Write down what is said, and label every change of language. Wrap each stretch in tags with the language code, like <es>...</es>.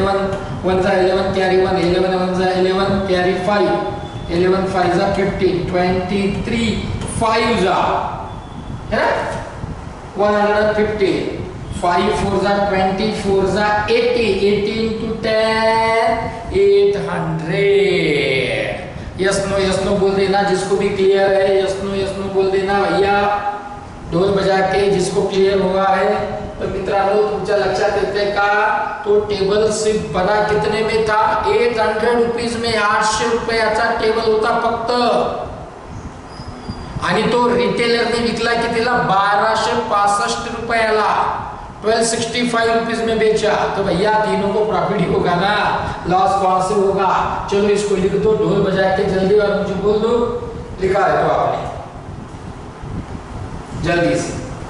<hi>11 1 जा 11 कैरी 1, 11 1 जा 11 कैरी 5, 11 5 जा 15, 23 5 जा है ना 150, 5 4 जा 20, 4 जा 80, 80 into 10 800। यस नो बोल देना जिसको भी क्लियर है, यस नो बोल देना भैया। ढोल बजा के जिसको क्लियर हुआ है।</hi> <mr>तो मित्रांनो तुमच्या लक्षात येते का?</mr> <hi>तो टेबल सिर्फ बना कितने में था? 800 रुपीज में</hi> <mr>800 रुपयाचा टेबल होता फक्त, आणि तो रिटेलरने विकला कितीला? 1265 रुपयाला,</mr> <hi>1265 रुपीज में बेचा। तो भैया तीनों को प्रॉफिट ही होगा ना, लॉस कौन से होगा? चलो इसको लिख दो ढोल बजा के जल्दी, और मुझे बोल दो लिखा है तो आपने जल्दी से।</hi>